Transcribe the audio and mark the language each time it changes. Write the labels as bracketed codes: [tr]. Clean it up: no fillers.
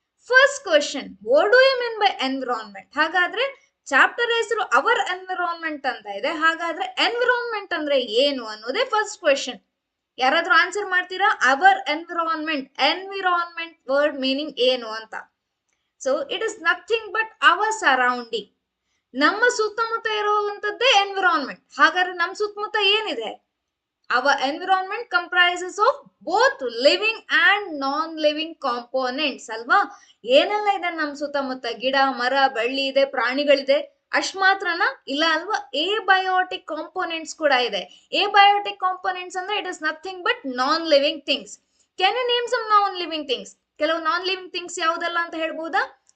[en] First question, what do you mean by environment? [kn] ಹಾಗಾದ್ರೆ chapter ಹೆಸರು hour environment ಅಂತ ಇದೆ, ಹಾಗಾದ್ರೆ ಎನ್ವಿರಾನ್ಮೆಂಟ್ ಅಂದ್ರೆ ಏನು ಅನ್ನೋದೇ ಫಸ್ಟ್ ಕ್ವೆಶನ್. ಯಾರಾದ್ರೂ ಆನ್ಸರ್ ಮಾಡ್ತೀರಾ? Hour environment, environment word meaning ಏನು ಅಂತ. [en] so it is nothing but our surrounding, [kn] ನಮ್ಮ ಸುತ್ತಮುತ್ತ ಇರುವಂತದ್ದೇ ಎನ್ವಿರಾನ್ಮೆಂಟ್. ಹಾಗಾದ್ರೆ ನಮ್ಮ ಸುತ್ತಮುತ್ತ ಏನಿದೆ? [en] Our environment comprises of both living and non-living components ಅಲ್ವಾ? [kn] ಏನೆಲ್ಲ ಇದೆ ನಮ್ಮ ಸುತ್ತಮುತ್ತ? ಗಿಡ, ಮರ, ಬಳ್ಳಿ ಇದೆ, ಪ್ರಾಣಿಗಳಿದೆ, ಅಷ್ಟ್ ಮಾತ್ರನಾ? ಇಲ್ಲ ಅಲ್ವಾ? ಎಬಯೋಟಿಕ್ ಕಾಂಪೋನೆಂಟ್ಸ್ ಕೂಡ ಇದೆ. ಎಬಯೋಟಿಕ್ ಕಾಂಪೋನೆಂಟ್ಸ್ ಅಂದ್ರೆ [en] It is nothing but non living things. Can you name some non living things? [kn] ಕೆಲವು ನಾನ್ ಲಿವಿಂಗ್ ಥಿಂಗ್ಸ್ ಯಾವುದೆಲ್ಲ ಅಂತ ಹೇಳ್ಬೋದಾ?